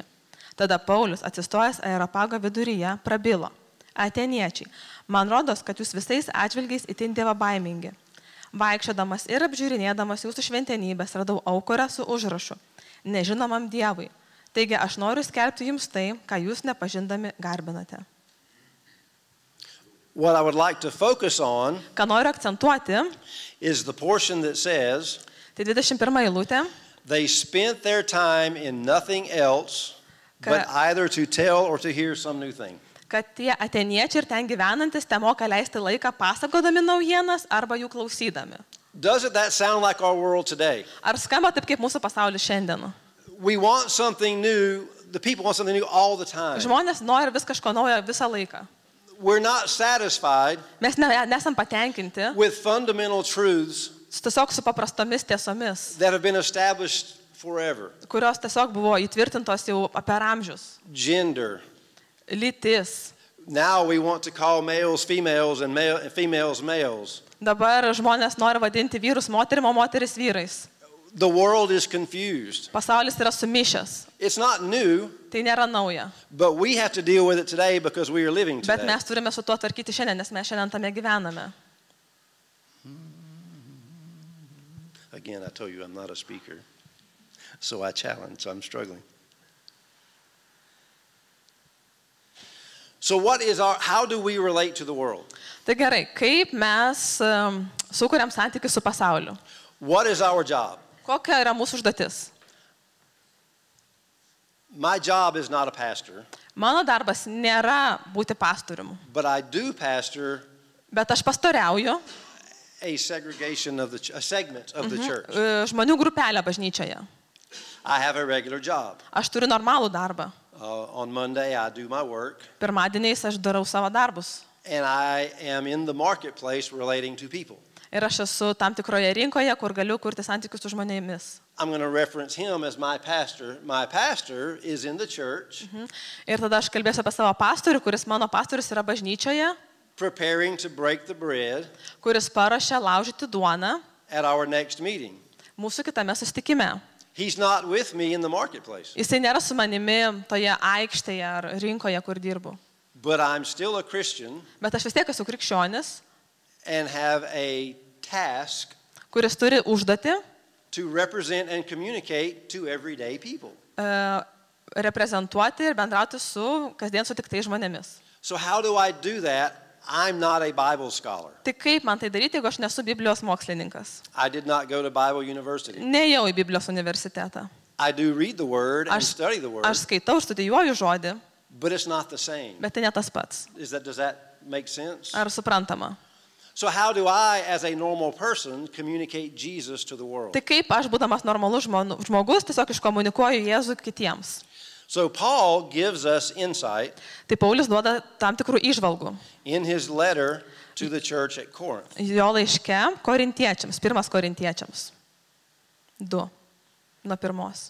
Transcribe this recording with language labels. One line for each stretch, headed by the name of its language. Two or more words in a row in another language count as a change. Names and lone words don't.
Lithuanian: Tada Paulius, atsistojęs Areopago viduryje, prabilo. Atėniečiai, man rodos, kad jūs visais atžvilgiais itin dievabaimingi. Vaikščiodamas ir apžiūrinėdamas jūsų šventenybės radau aukurą su užrašu. Nežinomam Dievui. Taigi aš noriu skelbti jums tai, ką jūs nepažindami garbinate.
English: What I would like to focus on
Lithuanian: Ką noriu akcentuoti,
English: is the portion that says,
Lithuanian: tai 21 eilutė,
English: they spent their time in nothing else but either to tell or to hear some new thing.
Lithuanian: kad tie atėniečiai ir ten gyvenantis te moka leisti laiką pasakodami naujienas arba jų klausydami.
English: Doesn't that sound like our world today?
Lithuanian: Ar skamba taip kaip mūsų pasaulis šiandien?
English: We want something new. The people want something new all the time.
Lithuanian: Žmonės nori vis kažko naujo visą laiką.
English: We're not satisfied
Lithuanian: Mes nesam patenkinti
English: with fundamental truths
Lithuanian: tiesiog su paprastomis tiesomis,
English: that have been established forever.
Lithuanian: kurios tiesiog buvo įtvirtintos jau per amžius.
English: Gender.
Lithuanian: Lytis.
English: Now we want to call males females and females males.
Lithuanian: Dabar žmonės nori vadinti vyrus moterim, o moteris vyrais.
English: The world is confused.
Lithuanian: Pasaulis yra sumišęs.
English: It's not new,
Lithuanian: Tai nėra nauja.
English: but we have to deal with it today because we are living
Lithuanian: Bet
English: today.
Lithuanian: mes turime su tuo tvarkyti šiandien, nes mes šiandien tame gyvename.
English: Again, I told you I'm not a speaker, so I challenge, so I'm struggling. So how do we relate to the world?
Lithuanian: Tai gerai, kaip mes sukuriam santykius su pasauliu?
English: What is our job?
Lithuanian: Kokia yra mūsų užduotis?
English: My job is not a pastor,
Lithuanian: Mano darbas nėra būti pastoriumi,
English: but I do pastor
Lithuanian: bet aš pastoriauju
English: a segment of the church.
Lithuanian: Žmonių grupelę bažnyčioje.
English: I have a regular job.
Lithuanian: Aš turiu normalų darbą.
English: On Monday, I do my work,
Lithuanian: Pirmadieniais aš darau savo darbus.
English: and I am in the marketplace relating to people.
Lithuanian: Ir aš esu tam tikroje rinkoje, kur galiu kurti santykius su žmonėmis.
English: I'm going to reference him as my pastor. My pastor is in the church,
Lithuanian: Ir tada aš kalbėsiu apie savo pastorių, kuris mano pastorius yra bažnyčioje,
English: preparing to break the bread
Lithuanian: kuris paruošia laužyti duoną
English: at our next meeting.
Lithuanian: mūsų kitame susitikime.
English: He's not with me in the marketplace,
Lithuanian: Jisai nėra su manimi toje aikštėje ar rinkoje, kur dirbu.
English: but I'm still a Christian
Lithuanian: Bet aš vis tiek esu krikščionis,
English: and have a task
Lithuanian: kuris turi užduotį
English: to represent and communicate to everyday people.
Lithuanian: reprezentuoti ir bendrauti su kasdien sutiktais žmonėmis.
English: So how do I do that? I'm not a Bible scholar.
Lithuanian: Tai kaip man tai daryti, jeigu aš nesu Biblijos mokslininkas?
English: I did not go to Bible university.
Lithuanian: Nejau į Biblijos universitetą.
English: I do read the Word and
Lithuanian: Aš,
English: study the Word,
Lithuanian: aš skaitau, studijuoju žodį,
English: but it's not the same.
Lithuanian: bet tai ne tas pats.
English: Does that make sense?
Lithuanian: Ar suprantama?
English: So how do I, as a normal person, communicate Jesus to the world?
Lithuanian: Tai kaip aš, būdamas normalus žmogus, tiesiog iškomunikuoju Jėzų kitiems.
English: So Paul gives us insight
Lithuanian: Tai Paulius duoda tam tikrų įžvalgų.
English: in his letter to the church at Corinth.
Lithuanian: Jo laiške korintiečiams, 1 korintiečiams. 2. Nuo 1.